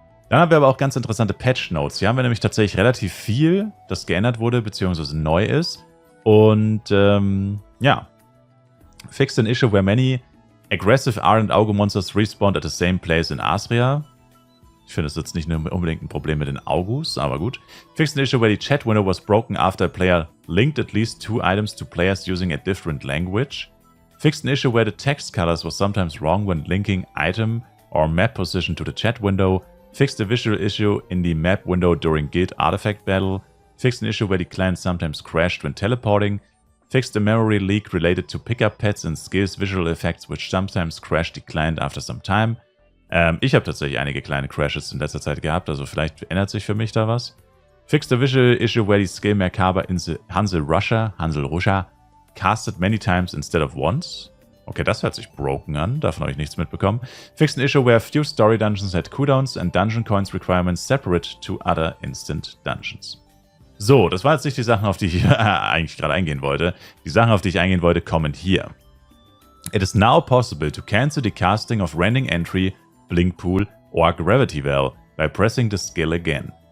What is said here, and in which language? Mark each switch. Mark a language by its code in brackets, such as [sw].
[de] Dann haben wir aber auch ganz interessante Patch-Notes. Hier haben wir nämlich tatsächlich relativ viel, das geändert wurde, beziehungsweise neu ist. Und ja, [en] fixed an issue where many aggressive Ardent Auge Monsters respawned at the same place in Asria. [de] Ich finde, das ist jetzt nicht nur unbedingt ein Problem mit den Augus, aber gut. [en] Fixed an issue where the chat window was broken after a player linked at least 2 items to players using a different language. Fixed an issue where the text colors was sometimes wrong when linking item or map position to the chat window. Fixed a visual issue in the map window during guild artifact battle. Fixed an issue where the clan sometimes crashed when teleporting. Fixed a memory leak related to pickup pets and skills visual effects which sometimes crash the client after some time. [de] Ich habe tatsächlich einige kleine Crashes in letzter Zeit gehabt, also vielleicht ändert sich für mich da was. [en] Fixed a visual issue where the skill Merkaba in the Hansel Rusha, casted many times instead of once. [de] Okay, das hört sich broken an, davon habe ich nichts mitbekommen. [en] Fixed an issue where few story dungeons had cooldowns and dungeon coins requirements separate to other instant dungeons. [de] So, das war jetzt nicht die Sachen, auf die ich eigentlich gerade eingehen wollte. Die Sachen, auf die ich eingehen wollte, kommen hier. [en] It is now possible to cancel the casting of Rending Entry, Blink Pool or Gravity Well by pressing the skill again.